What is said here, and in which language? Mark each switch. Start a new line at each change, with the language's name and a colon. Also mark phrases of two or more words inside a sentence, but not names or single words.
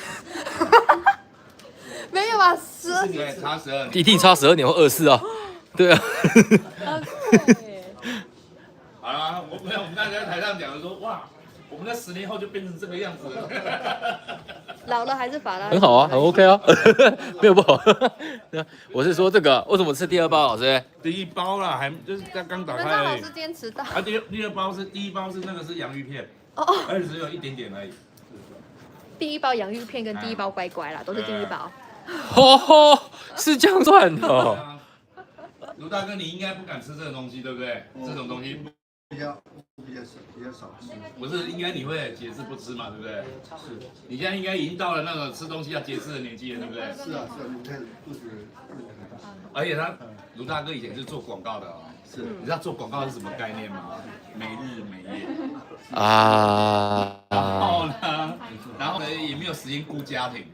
Chinese: 沒有吧？12年。對，差12年。弟弟差12年或24啊。對啊。好啦，我們大家在台上講的說，哇，我們在10年後就變成這個樣子了。老了還是法拉利？很好啊，很 OK 啊，沒有不好。我是說這個，為什麼吃第2包，老師？第1包啦，還就是剛打開而已。老師今天遲到。第2包是第1包是那個是洋芋片，而且只有一點點而已。第1包洋芋片跟第1包乖乖啦，都是第1包。哦，是這樣算的。盧大哥，你應該不敢吃這個東西，對不對？這種東西比較少吃。不是，應該你會節制不吃嘛，對不對？是。你現在應該已經到了那個吃東西要節制的年紀了，對不對？是啊，你看肚子很大。而且盧大哥以前是做廣告的哦。是。你知道做廣告是什麼概念嗎？沒日沒夜。啊。然後呢，也沒有時間顧家庭。